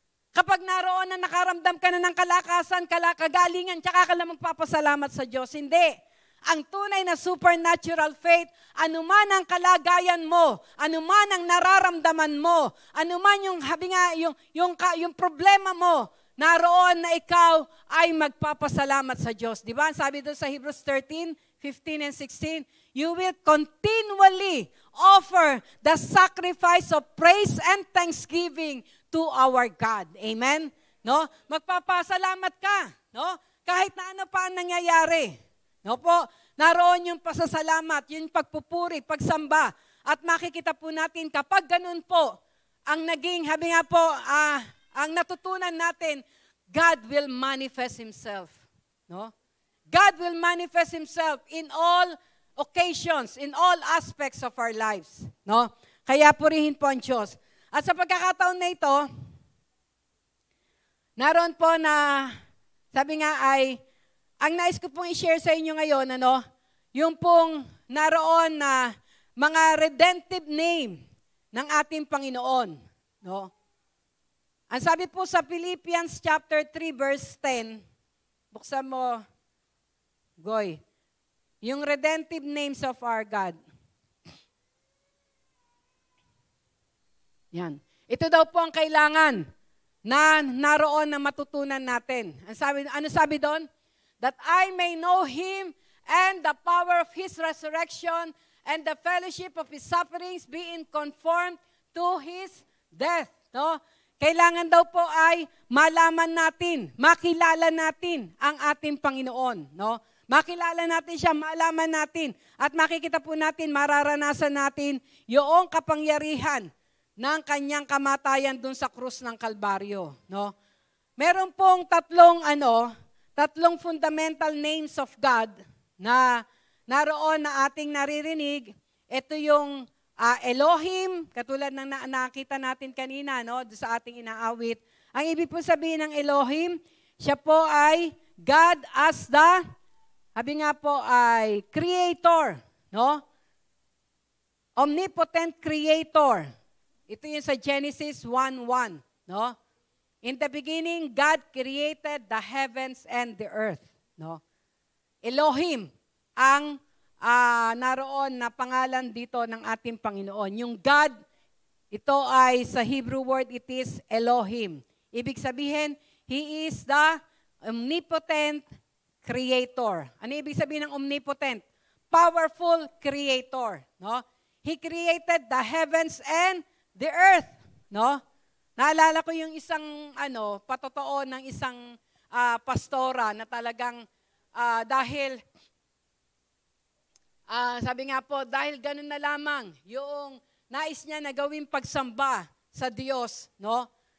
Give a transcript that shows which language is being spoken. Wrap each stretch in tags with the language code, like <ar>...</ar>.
<tl>Kapag naroon na nakaramdam ka na ng kalakasan, kagalingan, tsaka ka lang magpapasalamat sa Diyos. Hindi. Ang tunay na supernatural faith, anuman ang kalagayan mo, anuman ang nararamdaman mo, anuman yung yung problema mo, naroon na ikaw ay magpapasalamat sa Diyos. Di ba? Sabi doon sa</tl> <en>Hebrews 13, 15 and 16, you will continually offer the sacrifice of praise and thanksgiving to our God.</en> <tl>Amen? No? Magpapasalamat ka, no? Kahit na ano pa ang nangyayari. No po, naroon yung pasasalamat, yung pagpupuri, pagsamba. At makikita po natin kapag ganun po, ang naging, habi nga po, ang natutunan natin,</tl> <en>God will manifest Himself.</en> <tl>No?</tl> <en>God will manifest Himself in all occasions, in all aspects of our lives.</en> <tl>No? Kaya purihin po ang Diyos. At sa pagkakataon na ito, naroon po na, sabi nga ay, ang nais ko pong i-share sa inyo ngayon, yung pong naroon na mga redemptive name ng ating Panginoon. No? Ang sabi po sa Philippians chapter 3 verse 10, buksan mo, Goy, yung</tl> <en>redemptive names of our God.</en> <tl>Yan. Ito daw po ang kailangan na naroon na matutunan natin. Ano sabi doon?</tl> <en>That I may know Him and the power of His resurrection and the fellowship of His sufferings, being conformed to His death.</en> <tl>No? Kailangan daw po ay malaman natin, makilala natin ang ating Panginoon. No? Makilala natin siya, malaman natin, at makikita po natin, mararanasan natin yung kapangyarihan ng kanyang kamatayan dun sa krus ng Kalbaryo. No? Meron pong tatlong fundamental names of God na naroon na ating naririnig. Ito yung Elohim, katulad ng nakita natin kanina, no, sa ating inaawit. Ang ibig po sabihin ng Elohim, siya po ay God as the, sabi nga po ay Creator, no? Omnipotent Creator. Ito yung sa Genesis 1:1, no?</tl> <en>In the beginning, God created the heavens and the earth.</en> <tl>No? Elohim ang naroon na pangalan dito ng ating Panginoon. Yung God, ito ay sa Hebrew word, it is Elohim. Ibig sabihin,</tl> <en>He is the omnipotent creator.</en> <tl>Ano ibig sabihin ng omnipotent? Powerful creator. No?</tl> <en>He created the heavens and the earth.</en> <tl>No? Naalala ko yung isang patotoo ng isang pastora na talagang dahil sabi nga po, dahil ganun na lamang yung nais niya na gawing pagsamba sa Diyos, no?</tl>